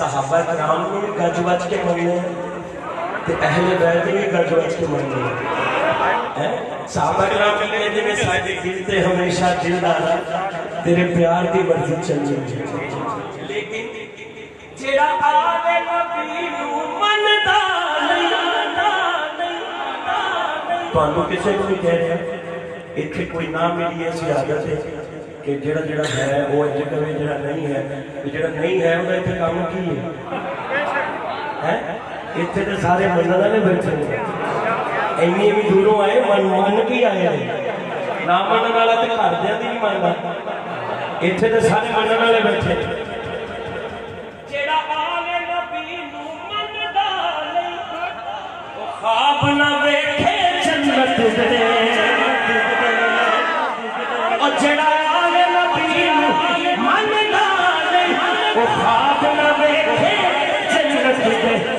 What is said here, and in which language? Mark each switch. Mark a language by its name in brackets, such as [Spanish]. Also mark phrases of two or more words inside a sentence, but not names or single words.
[Punjabi] ਸਾਹਬਾ ਕਰਾਮ ਨੇ ਭੀ ਗੱਜ ਵੱਜ ਕੇ ਮੰਨਣੇ ਤੇ ਅਹਲੇ ਬੈਤ ਨੇ ਭੀ ਗੱਜ ਵੱਜ ਕੇ ਮੰਨਣੇ ਹੈਂ। ਸਾਹਬਾ ਕਰਾਮ ਕਹਿੰਦੇ ਨੇ ਸਾਡੇ ਦਿਲ ਤੇ ਹਮੇਸ਼ਾ ਦਿਲਦਾਰਾ ਤੇਰੇ ਪਿਆਰ ਕੀ ਮਰਜ਼ੀ ਚੱਲਣੀ। ਲੇਕਿਨ ਜਿਹੜਾ ਆਵੇ ਨਬੀ ਨੂੰ ਮੰਨਦਾ ਤੁਹਾਨੂੰ ਕਿਸੇ ਨੂੰ ਵੀ ਕਹਿ ਰਿਹਾ ਇੱਥੇ ਕੋਈ ਨਾ ਮੇਰੀ ਐਸੀ ਆਦਤ ਹੈ कि ਜਿਹੜਾ ਜਿਹੜਾ ਹੈ ਉਹ ਇੰਜ ਕਰੇ, ਜਿਹੜਾ ਨਹੀਂ ਹੈ ਤੇ ਜਿਹੜਾ ਨਹੀਂ ਹੈ ਉਹਦਾ ਇੱਥੇ ਕੰਮ ਕੀ ਹੈ ਇੱਥੇ ਤੇ ਸਾਰੇ ਮੰਨਣ ਵਾਲੇ ਬੈਠੇ ਨੇ ਇੰਨੀ ਵੀ ਦੂਰੋਂ ਆਏ ਮੰਨ ਕੇ ਆਏ ਨੇ ਨਾ ਮੰਨਣ ਵਾਲਾ ਤੇ ਘਰਦਿਆਂ ਦੀ ਨਹੀਂ ਮੰਨਦਾ ਇੱਥੇ ਤੇ ਸਾਰੇ ਮੰਨਣ ਵਾਲੇ ਬੈਠੇ ਜਿਹੜਾ ਆਲੇ ਨਬੀ ਨੂੰ ਮੰਨਦਾ ਨਹੀਂ ਉਹ ਖਾਬ ਨਾ ਵੇਖੇ ਜੰਨਤ ਦੇ ਔਰ ਜਿਹੜਾ ਆਲੇ ਨਬੀ ਮੰਨਦਾ ਨਹੀਂ ਉਹ ਖ਼ਾਬ ਨਾ ਦੇਖੇ ਜੰਨਤ ਦੇ